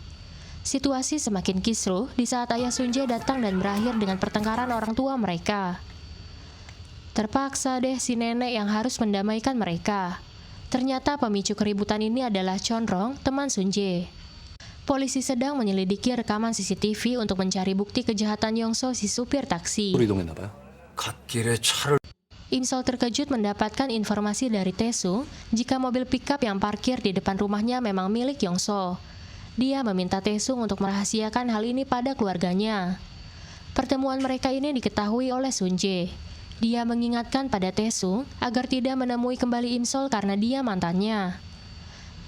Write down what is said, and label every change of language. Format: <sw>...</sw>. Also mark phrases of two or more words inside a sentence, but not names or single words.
<id>Situasi semakin kisruh di saat ayah Sunje datang dan berakhir dengan pertengkaran orang tua mereka. Terpaksa deh si nenek yang harus mendamaikan mereka. Ternyata pemicu keributan ini adalah Chonrong, teman Sunje. Polisi sedang menyelidiki rekaman CCTV untuk mencari bukti kejahatan Yongso si supir taksi.</id> <ko>이동했나봐요. 갓길에 차를</ko> <id>Imsol terkejut mendapatkan informasi dari Taesung jika mobil pickup yang parkir di depan rumahnya memang milik Yongso. Dia meminta Taesung untuk merahasiakan hal ini pada keluarganya. Pertemuan mereka ini diketahui oleh Sunje. Dia mengingatkan pada Taesung agar tidak menemui kembali Imsol karena dia mantannya.</id>